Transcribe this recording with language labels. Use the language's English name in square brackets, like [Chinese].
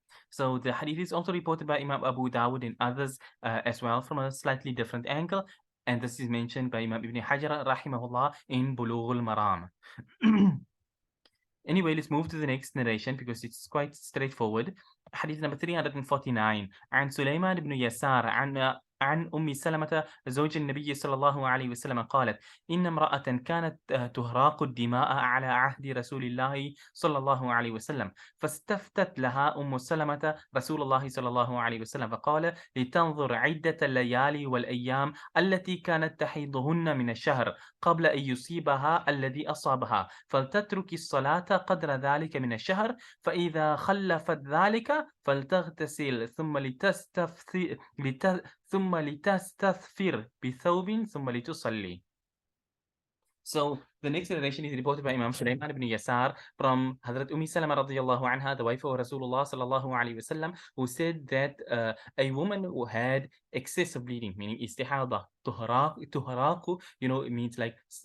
[English] So the hadith is also reported by Imam Abu Dawud and others as well from a slightly different angle. And this is mentioned by Imam Ibn Hajar rahimahullah in Bulugh al-Maram. Anyway, let's move to the next narration because it's quite straightforward. Hadith number 349. [Arabic] عن سليمان بن يسار عن أم سلمة زوج النبي صلى الله عليه وسلم قالت: إن امرأة كانت تهراق الدماء على عهد رسول الله صلى الله عليه وسلم، فاستفتت لها أم سلمة رسول الله صلى الله عليه وسلم فقال: لتنظر عدة الليالي والأيام التي كانت تحيضهن من الشهر قبل أن يصيبها الذي أصابها، فلتترك الصلاة قدر ذلك من الشهر، فإذا خلفت ذلك فلتغتسل ثم لتستثفر بثوب ثم لتصلي. [English] So the next narration is reported by Imam Sulaiman ibn Yasar from Hazrat Salama radiallahu anha, the wife of Rasulullah sallallahu alaihi wasallam, who said that a woman who had excessive bleeding, meaning istihaadhah, tuharaq, it means like,